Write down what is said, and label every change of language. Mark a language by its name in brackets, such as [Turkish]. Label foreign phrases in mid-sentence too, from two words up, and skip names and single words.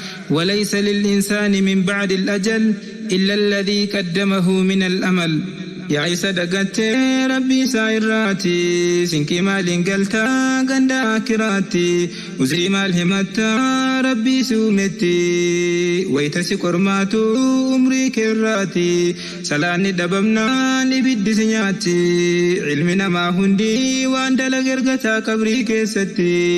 [Arabic] وليس للإنسان من بعد الأجل إلا الذي قدمه من الأمل. [Oromo] Yaa isa dagattee Rabbii isaa irraati, sinqii maaliin galtaa ganda akiraatti? Uzrii maal himattaa Rabbii si uumetti? Wayita si qormaatu umrii kee irraati. Salaanni dhabamnaan ibiddi si nyaatti. Ilmi namaa hundi waan dalage ergataa qabrii keessatti.